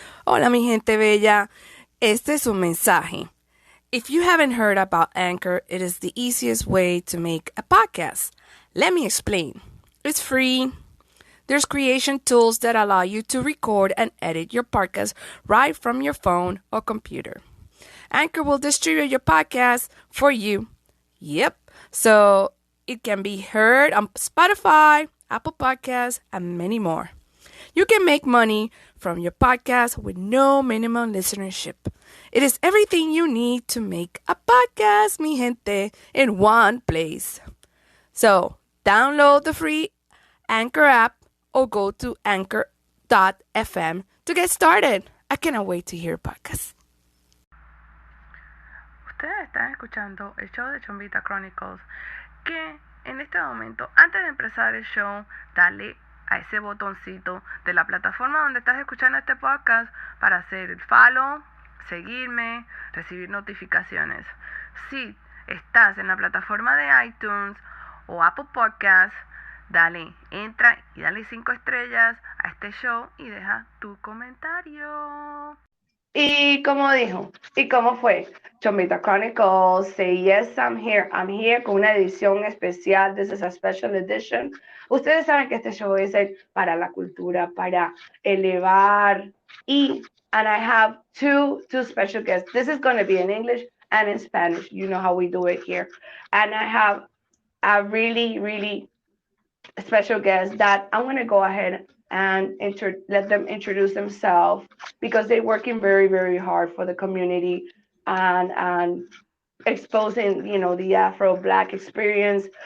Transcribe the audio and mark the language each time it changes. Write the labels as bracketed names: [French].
[Spanish] Hola mi gente bella, este es un mensaje. [English] If you haven't heard about Anchor, it is the easiest way to make a podcast. Let me explain. It's free. There's creation tools that allow you to record and edit your podcast right from your phone or computer. Anchor will distribute your podcast for you. Yep. So it can be heard on Spotify, Apple Podcasts, and many more. You can make money from your podcast with no minimum listenership. It is everything you need to make a podcast, [Spanish] mi gente, [English] in one place. So, download the free Anchor app or go to anchor.fm to get started. I cannot wait to hear podcast. [Spanish] Ustedes están escuchando el show de Chombita Chronicles, que en este momento, antes de empezar el show, dale a ese botoncito de la plataforma donde estás escuchando este podcast para hacer el follow, seguirme, recibir notificaciones. Si estás en la plataforma de iTunes o Apple Podcasts, dale, entra y dale 5 estrellas a este show y deja tu comentario. Y como dijo, y cómo fue, Chombita Chronicles, [English] say yes, I'm here. I'm here [Spanish] con una edición especial. [English] This is a special edition. [Spanish] Ustedes saben que este show es para la cultura, para elevar. [English] And I have two special guests. This is going to be in English and in Spanish. You know how we do it here. And I have a really, really special guest that I'm going to go ahead and let them introduce themselves, because they're working very, very hard for the community and exposing, the Afro-Black experience.